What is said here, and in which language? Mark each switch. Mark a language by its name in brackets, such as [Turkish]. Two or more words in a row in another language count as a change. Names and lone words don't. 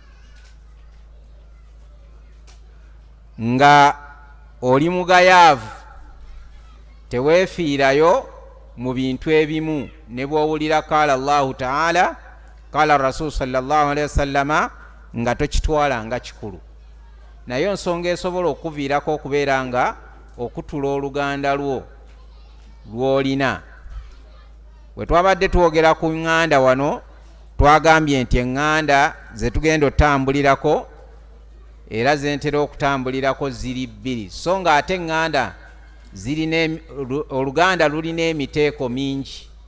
[Ganda] nga oli mugayaavu, teweefiirayo mu bintu ebimu ne bw'owulira [Arabic] قال الله تعالى قال رسول صلى الله عليه وسلم [Ganda] nga tokitwala nga kikulu. Naye ensonga esobola okuviirako okubeera nga okutula oluganda lwo lw'olina. Bwe twabadde twogera ku ŋŋanda wano, twagambye nti eŋŋanda ze tugenda otambulirako era zentera okutambulirako ziri bbiri, so nga ate eŋŋanda oluganda lulina emiteeko mingi.